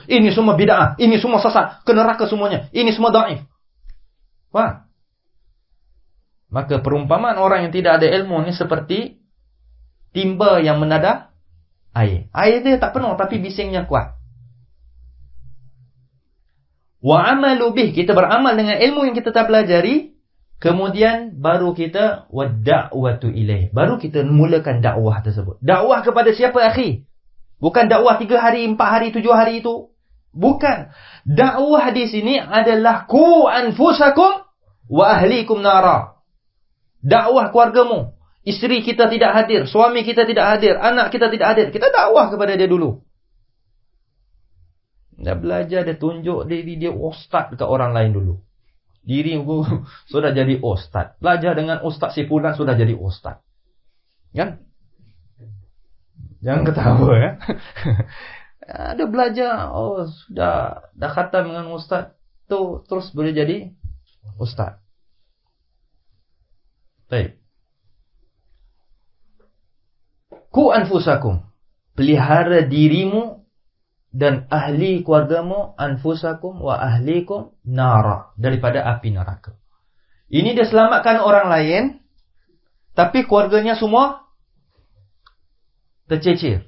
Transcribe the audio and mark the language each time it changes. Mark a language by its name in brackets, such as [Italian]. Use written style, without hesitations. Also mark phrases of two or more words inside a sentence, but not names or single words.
[Malay] Ini semua bid'ah, ini semua sesat, ke neraka semuanya. Ini semua dhaif. Faham? Maka perumpamaan orang yang tidak ada ilmu ni seperti timba yang menadah air. Air dia tak penuh tapi bisingnya kuat. [Arabic] Wa amalu bih, [Malay] kita beramal dengan ilmu yang kita tak pelajari. Kemudian baru kita [Arabic] wa da'watu ilaih, [Malay] baru kita mulakan dakwah tersebut. Dakwah kepada siapa akhi? Bukan dakwah 3 hari, 4 hari, 7 hari itu. Bukan. Dakwah di sini adalah [Arabic] ku anfusakum wa ahlikum nara. [Malay] Dakwah keluargamu. Isteri kita tidak hadir, suami kita tidak hadir, anak kita tidak hadir. Kita dakwah kepada dia dulu. Dia belajar, dia tunjuk diri dia ustaz dekat orang lain dulu. Diri sudah jadi ustaz. Belajar dengan ustaz si fulan sudah jadi ustaz. Kan? Jangan ketawa ya. Dia belajar, sudah dah khatam dengan ustaz tu, terus boleh jadi ustaz. Baik. [Arabic] Ku anfusakum, [Malay] pelihara dirimu dan ahli keluargamu, [Arabic] anfusakum wa ahlikum nara, [Malay] daripada api neraka. Ini dia selamatkan orang lain, tapi keluarganya semua tercecer.